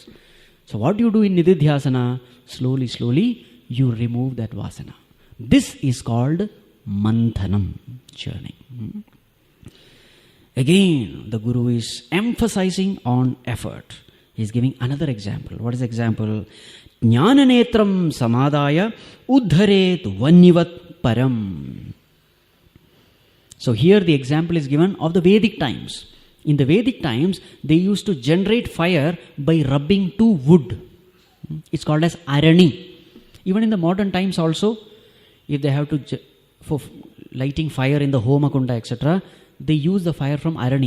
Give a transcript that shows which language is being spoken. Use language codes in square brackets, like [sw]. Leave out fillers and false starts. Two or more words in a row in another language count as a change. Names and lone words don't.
[en] So what do you do in nididhyasana? Slowly, slowly, you remove that vasana. This is called manthanam, churning. Again, the Guru is emphasizing on effort. He is giving another example. What is the example? [sa] Jnananetram samadaya uddharet vannivat param. [en] So here the example is given of the Vedic times. In the Vedic times, they used to generate fire by rubbing two wood. It's called as arani. Even in the modern times also, if they have to, for lighting fire in the homakunda, etc., they use the fire from arani.